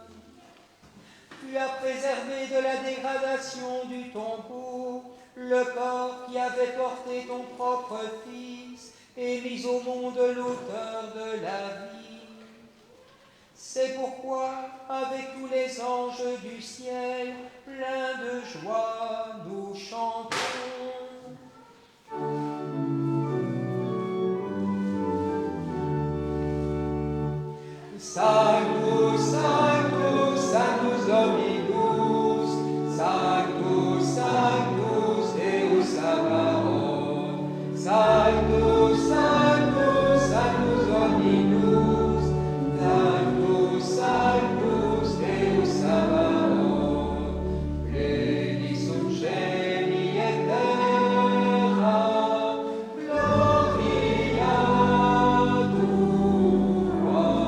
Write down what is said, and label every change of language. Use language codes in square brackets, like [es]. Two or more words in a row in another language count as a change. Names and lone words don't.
[fr] Tu as préservé de la dégradation du tombeau le corps qui avait porté ton propre Fils et mis au monde l'auteur de la vie. C'est pourquoi, avec tous les anges du ciel, pleins de joie, nous chantons. [la] Sanctus, Sanctus, Sanctus Dominus, Sanctus, Sanctus, Deus Sabaoth, Sanctus, Sanctus, Sanctus Dominus, Sanctus, Sanctus, Deus Sabaoth, pleni sunt celi et terra, gloria tua.